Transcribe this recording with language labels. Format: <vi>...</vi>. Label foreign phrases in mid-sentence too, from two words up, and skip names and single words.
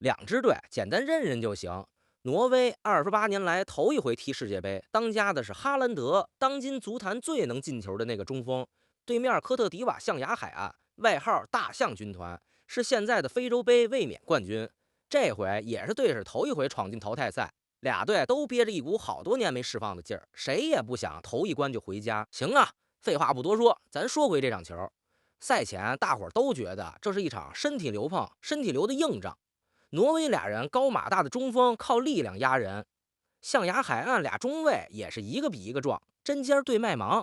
<zh>两支队简单认认就行。挪威28年来头一回踢世界杯，当家的是哈兰德，当今足坛最能进球的那个中锋。对面科特迪瓦象牙海岸，外号大象军团，是现在的非洲杯卫冕冠軍。這回也是队史頭一回闖進淘汰賽，倆隊都憋着一股好多年沒釋放的勁兒，誰也不想頭一關就回家。行啊，廢話不多說，咱說回這場球。賽前大夥都覺得這是一場身體流碰、身體流的硬仗。挪威倆人高馬大的中鋒靠力量壓人，象牙海岸倆中衛也是一個比一個壯，針尖對麥芒。</zh>